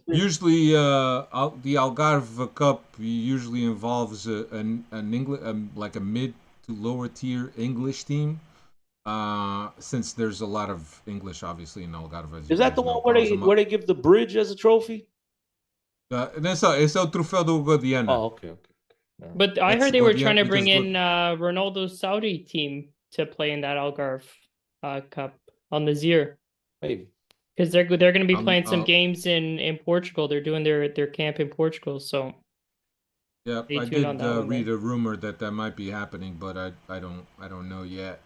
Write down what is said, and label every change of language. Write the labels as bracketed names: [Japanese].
[English] usually the Algarve Cup usually involves an England like a mid to lower tier English team. Since there's a lot of English, obviously, in Algarve. Is that the one where they give the bridge as a trophy? [Portuguese] Esse é o troféu do Guadiana. [English] Oh, okay. But I heard they were trying to bring in Ronaldo's Saudi team to play in that Algarve Cup on the Zir. Maybe. Because they're going to be playing some games in Portugal. They're doing their camp in Portugal, so. Yeah, I did read a rumor that might be happening, but I don't know yet.